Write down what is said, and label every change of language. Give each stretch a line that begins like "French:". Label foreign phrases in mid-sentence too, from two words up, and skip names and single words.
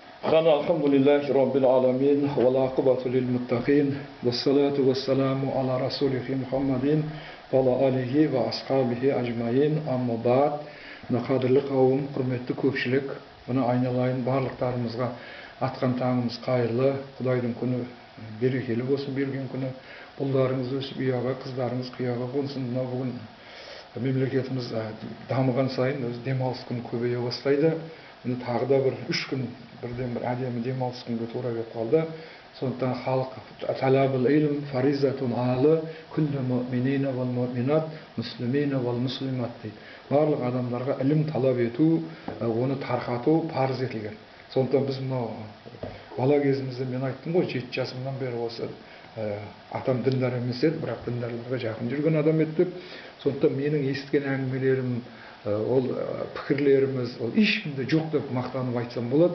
Arabic: الحمد لله رب العالمين والعاقبة للمتقين والصلاة والسلام على رسوله محمد وعلى آله وأصحابه أجمعين أما بعد
Kazakh: қадірлі қауым, құрметті көпшілік, бұны айналайын барлықтарымызға атқан таңымыз қайырлы, Құдайдың күні берекелі болсын, берген күні ұлдарыңыз өсіп ұяға, қыздарыңыз қияға қонсын. Мына бүгін мемлекетіміз дамыған сайын өз демалыс күні көбейе бастайды. Міне тағы да бір 3 күн бірден бір әдемі демалыс күнге тура келіп қалды.
Arabic: Сондықтан халық طلب العلم فريضة على كل مؤمنين والمؤمنات مسلمين والمسلمات дейді.
Kazakh: Барлық адамдарға ілім талап ету, оны тарқату парыз етілген. Сондықтан біз мынау бала кезімізде мен айттым ғой, 7 жасымнан бері осы атам діндар емес еді, бірақ діндарларға жақын жүрген адам еді деп. Сондықтан менің естіген әңгімелерім, ол пікірлеріміз, ол ешкімде жоқ деп мақтанып айтсам болады.